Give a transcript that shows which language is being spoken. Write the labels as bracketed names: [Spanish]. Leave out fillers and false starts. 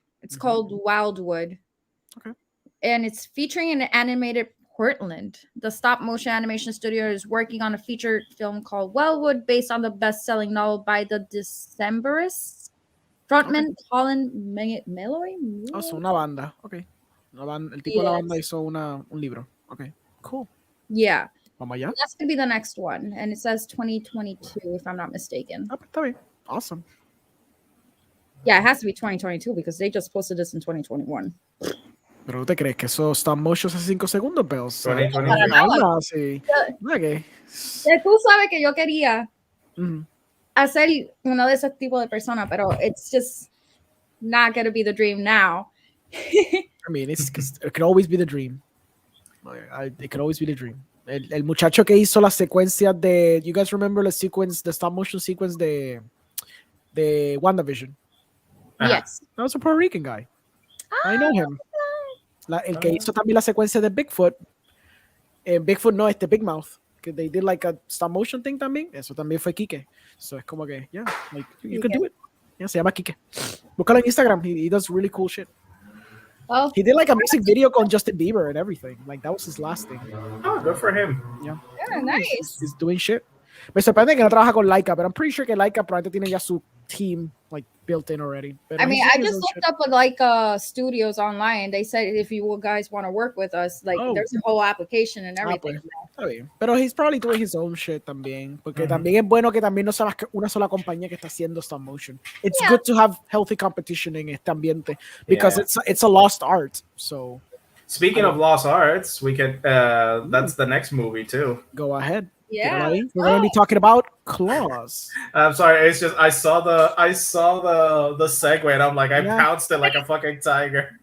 [English] It's called Wildwood. Okay. And it's featuring an animated Portland. The stop motion animation studio is working on a feature film called Wildwood based on the best-selling novel by the Decemberists. Frontman Colin Meloy? [Spanish] Oh, so una banda. Okay. El tipo de la banda hizo un libro. [English] Okay. Cool. Yeah. [Spanish] Vamos allá. [English] That's going to be the next one. And it says 2022, if I'm not mistaken. [Spanish] Ah, está bien. [English] Awesome. Yeah, it has to be 2022 because they just posted this in 2021. [Spanish] Pero ¿te crees que eso stop motion hace 5 segundos, pero? [English] 2022. [Spanish] Sí. [English] Okay. [Spanish] Tú sabes que yo quería Mhm. hacer uno de esos tipos de personas, pero [English] it's just not going to be the dream now. I mean, it could always be the dream. It could always be the dream. [Spanish] El muchacho que hizo la secuencia de, [English] you guys remember the stop motion sequence [Spanish] de WandaVision? [English] Yes. That was a Puerto Rican guy. I know him. [Spanish] El que hizo también la secuencia de Bigfoot. [English] Bigfoot no, Big Mouth. Que they did like a stop motion thing también. [Spanish] Eso también fue Kike. [English] So [Spanish] es como que, [English] yeah, like, you could do it. Yeah, [Spanish] se llama Kike. Búscalo en Instagram. [English] He does really cool shit. Oh. He did like a music video con Justin Bieber and everything. Like that was his last thing. Oh, good for him. Yeah. Yeah, nice. He's doing shit. [Spanish] Me sorprende que no trabaja con Laika, [English] but I'm pretty sure [Spanish] que Laika probablemente tiene ya su [English] team like built in already. But I mean, I just looked up like studios online. They said if you guys want to work with us, like there's a whole application and everything. [Spanish] Está bien. Pero [English] he's probably doing his own shit [Spanish] también, porque también es bueno que también no sea una sola compañía que está haciendo stop motion. [English] It's good to have healthy competition [Spanish] en este ambiente [English] because it's a lost art. So speaking of lost arts, we can that's the next movie too. Go ahead. Yeah, we're going to be talking about Klaus. I'm sorry, it's just I saw the segue and I'm like I pounced it like a fucking tiger.